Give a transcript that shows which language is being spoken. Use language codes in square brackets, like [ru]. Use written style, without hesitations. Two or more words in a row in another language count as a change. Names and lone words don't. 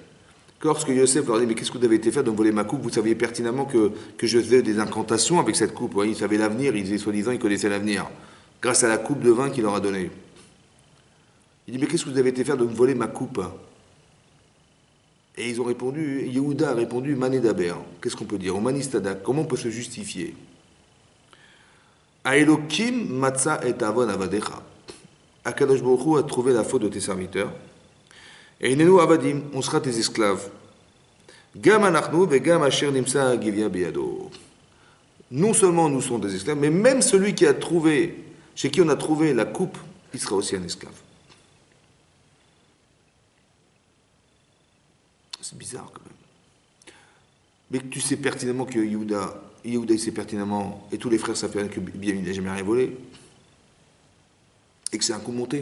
[fr] Lorsque Yosef leur dit, mais qu'est-ce que vous avez été faire de me voler ma coupe? Vous saviez pertinemment que je faisais des incantations avec cette coupe. Ils savaient l'avenir, ils disaient soi-disant, ils connaissaient l'avenir. Grâce à la coupe de vin qu'il leur a donnée. Il dit, mais qu'est-ce que vous avez été faire de me voler ma coupe? Et ils ont répondu, Yehuda a répondu, Manédaber. Qu'est-ce qu'on peut dire? Au Manéstadak, comment on peut se justifier? [he] האלקים מצא את עון עבדיך. [fr] Akadosh Baruch Hu a trouvé la faute de tes serviteurs. Et [he] הננו עבדים, [fr] on sera tes esclaves. [he] גם אנחנו וגם אשר נמצא הגביע בידו. [fr] Non seulement nous sommes des esclaves, mais même celui qui a trouvé, chez qui on a trouvé la coupe, il sera aussi un esclave. C'est bizarre quand même. Mais tu sais pertinemment que Yehuda il sait pertinemment, et tous les frères savent que Binyamin n'a jamais rien volé, et que c'est un coup monté.